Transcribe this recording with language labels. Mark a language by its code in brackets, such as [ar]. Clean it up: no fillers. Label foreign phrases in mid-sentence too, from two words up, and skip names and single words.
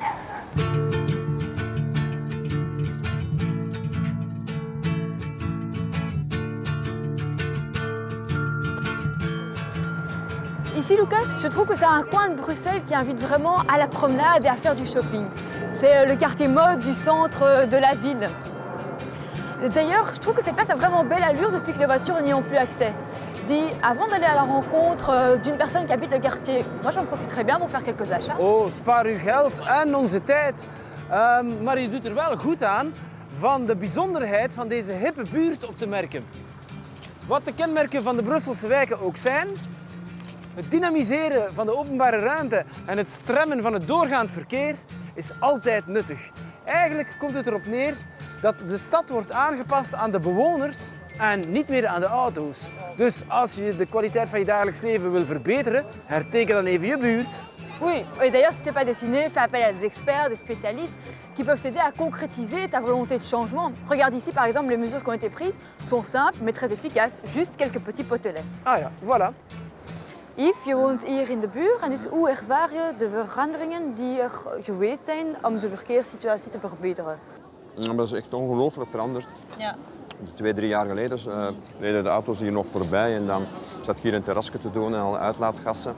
[fr] Ici, Lucas, je trouve que c'est un coin de Bruxelles qui invite vraiment à la promenade et à faire du shopping. C'est le quartier mode du centre de la ville. D'ailleurs, je trouve que cette place a vraiment belle allure depuis que les voitures n'y ont plus accès. Dis, avant d'aller à la rencontre d'une personne qui habite le quartier, moi j'en profiterais bien pour faire quelques achats. [nl] Oh, spaar uw geld en onze tijd. Maar je doet er wel goed aan van de bijzonderheid van deze hippe buurt op te merken. Wat de kenmerken van de Brusselse wijken ook zijn, het dynamiseren van de openbare ruimte en het stremmen van het doorgaand verkeer is altijd nuttig. Eigenlijk komt het erop neer dat de stad wordt aangepast aan de bewoners en niet meer aan de auto's. Dus als je de kwaliteit van je dagelijks leven wil verbeteren, herteken dan even je buurt. [fr] Oui, et d'ailleurs, si tu n'es pas dessiné, fais appel à des experts, des spécialistes qui peuvent t'aider à concrétiser ta volonté de changement. Regarde ici, par exemple, les mesures qui ont été prises sont simples mais très efficaces, juste quelques petits potelets. Ah ja, voilà. [nl] Yves, je woont hier in de buurt en dus hoe ervaar je de veranderingen die er geweest zijn om de verkeerssituatie te verbeteren? Dat is echt ongelooflijk veranderd. Ja. 2, 3 jaar geleden reden de auto's hier nog voorbij en dan zat ik hier een terrasje te doen en al uitlaatgassen.